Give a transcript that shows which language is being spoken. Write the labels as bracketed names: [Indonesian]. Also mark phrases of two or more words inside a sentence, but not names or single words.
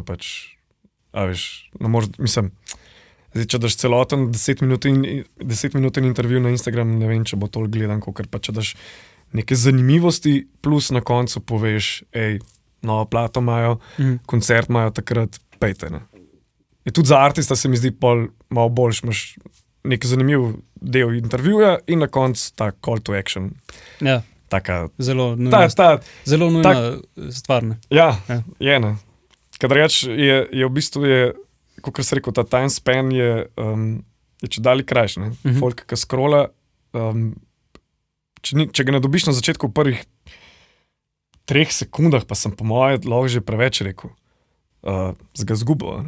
[Slovenian] Pač, veš, mislim, zdaj, če daš celoten 10-minuten intervju na Instagram, ne vem, če bo toliko gledan, ker pa če daš neke zanimivosti, plus na koncu poveš, novo plato imajo, koncert imajo takrat, pejte. Ne. In tudi za artista se mi zdi pol malo boljš, imaš nek zanimiv del intervjuja in na koncu ta [English] call to action. [Slovenian] Ja, taka, zelo nujna stvar. Ne? Ja, je. Ne. Kadar reč je v bistvu, kot se rekel, ta [English] time span [Slovenian] je čedalje krajši. Folk, ki scrolla, če ga ne dobiš na začetku v prvih 3 sekundah, pa sem po moje lahko že preveč rekel, ga zgubil.